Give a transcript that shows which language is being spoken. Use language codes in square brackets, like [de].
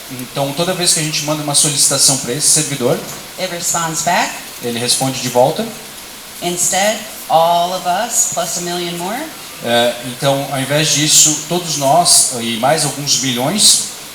[pt] Então toda vez que a gente manda uma solicitação para esse servidor, [en] it responds back. [pt] ele responde de volta. [en] Instead, all of us plus a million more [pt] Então ao invés disso, todos nós e mais alguns milhões